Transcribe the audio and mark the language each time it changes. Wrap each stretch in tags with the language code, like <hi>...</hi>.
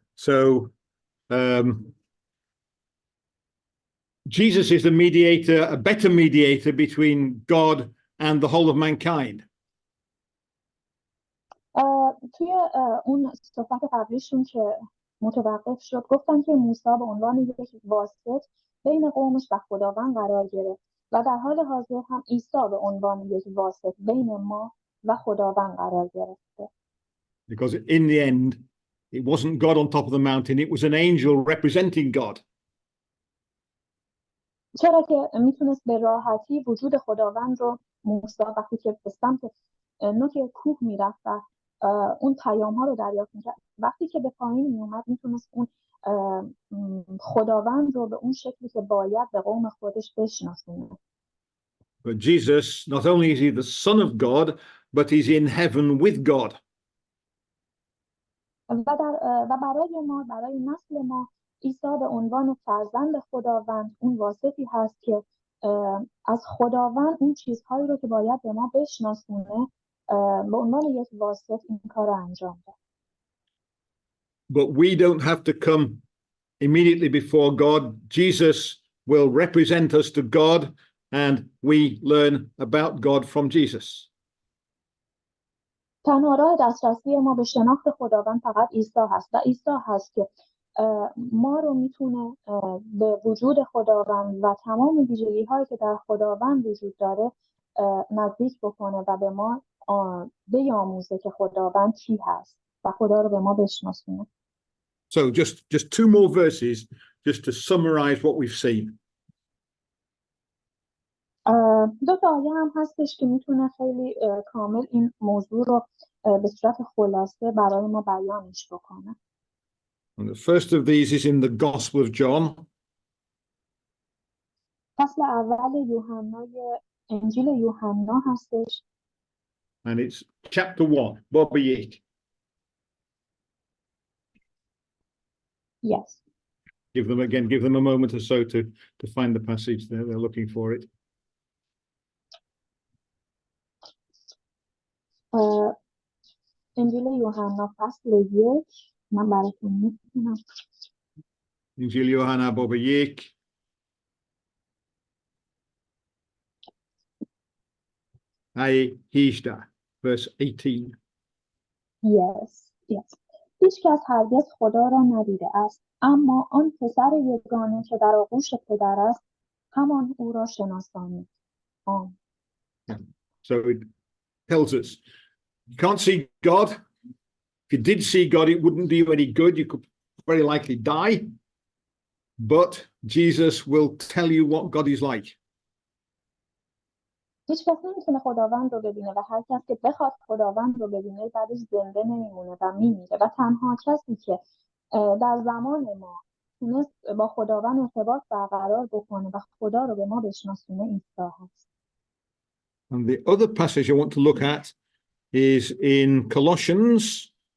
<en>So Jesus is the mediator, a better mediator between God and the whole of mankind.</en> <fa>توی اون صحبت قبلیشون که متوقف شد گفتن که موسی به عنوان یک واسط بین قومش و خداوند قرار گرفت و در حال حاضر هم عیسی به عنوان یک واسط بین ما و خداوند قرار گرفته.</fa> <en>Because in the end, it wasn't God on top of the mountain, it was an angel representing God.</en> <fa>چرا که میتونست به راحتی وجود خداوند رو موسی وقتی که به سمت نوک کوه میرفت و اون پیام ها رو دریافت میکرد، وقتی که به پایین میومد میتونست اون خداوند رو به اون شکلی که باید به قوم خودش بشناسونه.</fa> <en>But Jesus, not only is he the Son of God, but he's in heaven with God.</en> <fa>و برای ما، برای نسل ما، عیسی به عنوان فرزند خداوند اون واسطی هست که از خداوند اون چیزهایی رو که باید به ما بشناسونه به عنوان یک واسط این کار رو انجام ده.</fa> <en>But we don't have to come immediately before God. Jesus will represent us to God, and we learn about God from Jesus.</en> <fa>تنها راه دسترسی ما به شناخت خداوند فقط عیسی هست و عیسی هست که ما رو میتونه به وجود خداوند و تمام ویژگی هایی که در خداوند وجود داره نزدیک بکنه و به ما بیاموزه که خداوند کی هست و خدا رو به ما بشناسونه.</fa> <en>So just two more verses just to summarize what we've seen.</en> <fa>دو تا آیه هم هستش که میتونه خیلی کامل این موضوع رو به صورت خلاصه برای ما بیانش بکنه.</fa> <en>And the first of these is in the Gospel of John.</en> <fa>فصل اول انجیل یوحنا هستش.</fa> <en>And it's chapter 1. Bobby Yake. Yes. Give them a moment or so to find the passage there. They're looking for it.</en> <fa>انجیل یوحنا فصل 1 من براتون میخونم. انجیل یوحنا باب 1 آیه 18</fa> <en>verse 18. Yes.</en> <fa>هیچ کس هرگز خدا را ندیده است، اما آن پسر یگانه که در آغوش پدر است همان او را شناسانید.</fa> <en>So it tells us you can't see God. If you did see God, it wouldn't do you any good. You could very likely die. But Jesus will tell you what God is like.</en> <fa>هیچ کس نمیتونه خداوند رو ببینه و هر کس که بخواد خداوند رو ببینه بعدش زنده نمیمونه و میمیره و تنها کسی که در زمان ما تونست با خداوند ارتباط برقرار بکنه و خدا رو به ما بشناسونه عیسی هست.</fa> <en>And the other passage I want to look at is in Colossians.</en>